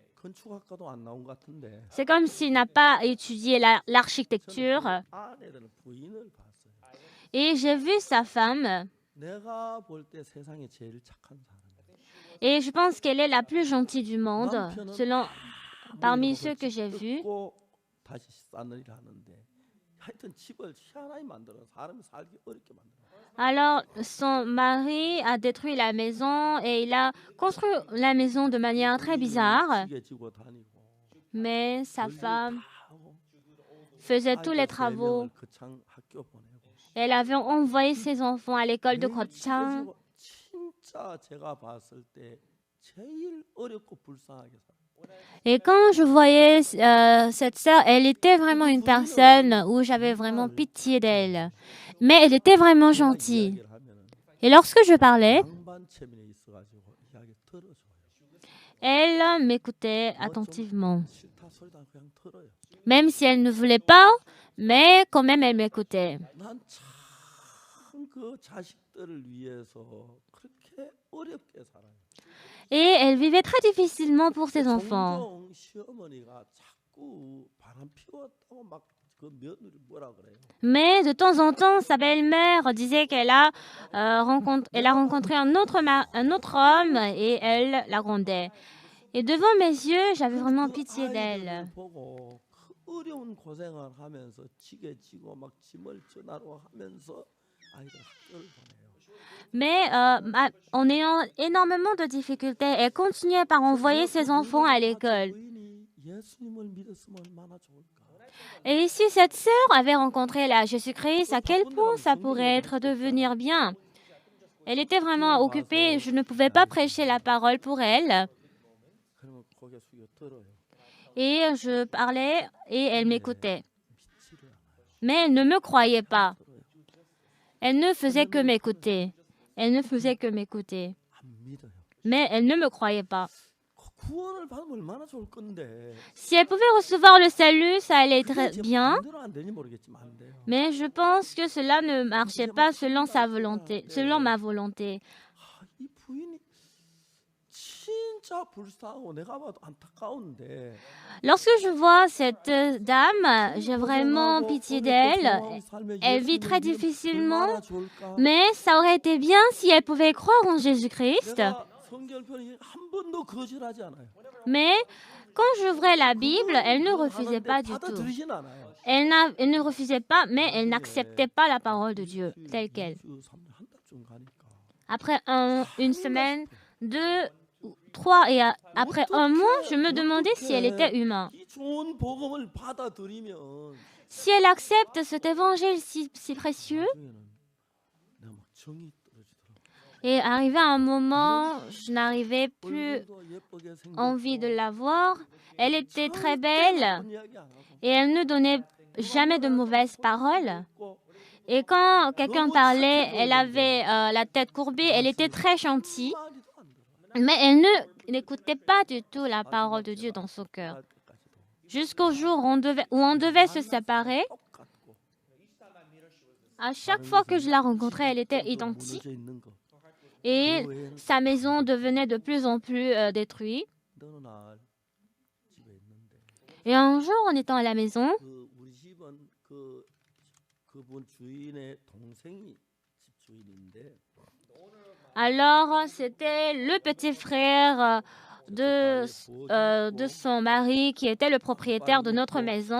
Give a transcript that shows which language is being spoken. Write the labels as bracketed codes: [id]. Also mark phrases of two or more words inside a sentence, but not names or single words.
[fr] C'est comme s'il n'a pas étudié l'architecture. Et j'ai vu sa femme. Et je pense qu'elle est la plus gentille du monde, selon parmi ceux que j'ai vus. [ko] 뜯고 다시 쌓느리라 하는데 하여튼 집을 희한하게 만들어 사람이 살기 어렵게 만들어. [fr] Alors, son mari a détruit la maison et il a construit la maison de manière très bizarre. [ko] 지게 지고 다니고 [fr] Mais sa [ko] 별일 [fr] femme [ko] 다 하고 [fr] faisait tous les [ko] 아이들 세 [fr] travaux. [ko] 명을 거창 학교 보내고 [fr] Elle avait envoyé ses enfants à l'école de Gochang. [ko] 매일 진짜 제가 봤을 때 제일 어렵고 불쌍하게 살아. [fr] Et quand je voyais cette sœur, elle était vraiment une personne où j'avais vraiment pitié d'elle. Mais elle était vraiment gentille. [ko] 이야기를 하면은 [fr] Et lorsque je parlais, [ko] 양반체면에 있어가지고 이야기 들어줘요. [fr] elle m'écoutait attentivement. [ko] 싫다 소리도 않고 그냥 들어요. [fr] Même si elle ne voulait pas, mais quand même elle m'écoutait. [ko] 난 참 그 자식들을 위해서 그렇게 어렵게 살아요. [fr] Et elle vivait très difficilement pour ses enfants. [ko] 종종 시어머니가 자꾸 바람 피웠다고 막 그 며느리 뭐라 그래요. [fr] Mais de temps en temps, sa belle-mère disait qu'elle a, elle a rencontré un autre homme et elle la grondait. Et devant mes yeux, j'avais vraiment pitié d'elle. [ko] 보고 그 어려운 고생을 하면서 지게 지고 막 짐을 전하러 하면서 아이들 학교를 보내요. [fr] Mais en ayant énormément de difficultés, elle continuait par envoyer ses enfants à l'école. [ko] 부인이 예수님을 믿었으면 얼마나 좋을까. [fr] Et si cette sœur avait rencontré la Jésus-Christ, à quel point ça pourrait être devenir bien? Elle était vraiment occupée, je ne pouvais pas prêcher la parole pour elle. [ko] 그러면 고개 숙여 들어요. [fr] Et je parlais et elle m'écoutait. [ko] 믿지를 않아요. [fr] Mais elle ne me croyait pas. Elle ne faisait que m'écouter. Elle ne faisait que m'écouter. [ko] 안 믿어요. [fr] Mais elle ne me croyait pas. [ko] 구원을 받으면 얼마나 좋을 건데. [fr] Si elle pouvait recevoir le salut, ça allait être [ko] 그게 [fr] bien. [ko] 마음대로 안 되니 모르겠지만 안 돼요. [fr] Mais je pense que cela ne marchait pas selon sa volonté, selon ma volonté. [ko] 아, 이 부인이 진짜 불쌍하고 내가 봐도 안타까운데. [fr] Lorsque je vois cette dame, j'ai vraiment pitié d'elle. Elle vit très difficilement, mais ça aurait été bien si elle pouvait croire en Jésus-Christ. [ko] 내가 성결편이 한 번도 거절하지 않아요. [fr] Mais quand j'ouvrais la Bible, elle ne refusait pas du tout. [ko] 받아들이진 않아요. [fr] Elle ne refusait pas, mais elle n'acceptait pas la parole de Dieu telle qu'elle. [ko] 2주, 3주, 한 달쯤 가니까 [fr] Après une semaine, 2, 3 et après un mois, je me demandais si elle était humaine. [ko] 이 좋은 복음을 받아들이면 [fr] Si elle accepte cet évangile si précieux, [ko] 나중에는 내가 막 정이 떨어지더라고. [fr] et arrivé à un moment, je n'arrivais plus [ko] 얼굴도 예쁘게 생겼고 [fr] envie de la voir. Elle était très belle [ko] 나쁜 이야기 안 하고 [fr] et elle ne donnait jamais de mauvaises paroles. [ko] 있고 [fr] Et quand quelqu'un parlait, elle avait la tête courbée, elle était très gentille, [ko] 말이도 안 들어. [fr] mais elle n'écoutait pas du tout la parole de Dieu dans son cœur. [ko] 할 때까지도 [fr] Jusqu'au jour où on devait se séparer, [ko] 똑같고 [fr] à chaque fois que je la rencontrais, elle était identique [ko] 무너져 있는 거. [fr] et sa maison devenait de plus en plus détruite. [ko] 어느 날 집에 있는데 [fr] Et un jour, en étant à la maison, [ko] 그 우리 집은 그분 주인의 동생이 집 주인인데 [fr] alors c'était le petit frère de son mari qui était le propriétaire de notre maison.